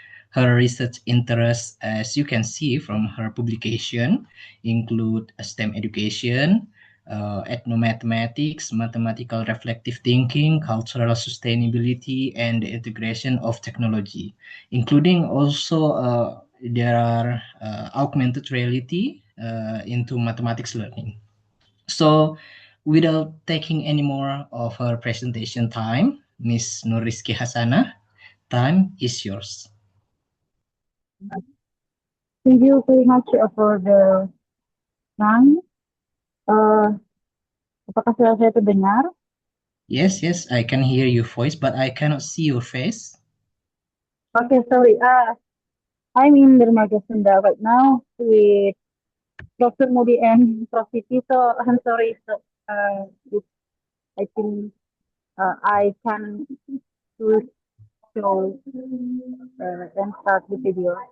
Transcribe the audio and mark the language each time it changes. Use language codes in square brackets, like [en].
[en] Her research interests, as you can see from her publication, include STEM education, ethnomathematics, mathematical reflective thinking, cultural sustainability, and the integration of technology, including also there are augmented reality into mathematics learning. So, without taking any more of her presentation time, Ms. Nuriski Hasana, time is yours. Thank you very much for the time. [id] Uh, Apakah suara saya terdengar? [en] Yes, yes, I can hear your voice, but I cannot see your face. Okay, sorry. I'm in Dermaga Sunda right now with Dr. Modi and Prof. Siti, so I'm sorry. So, if I think I can to show and start the video.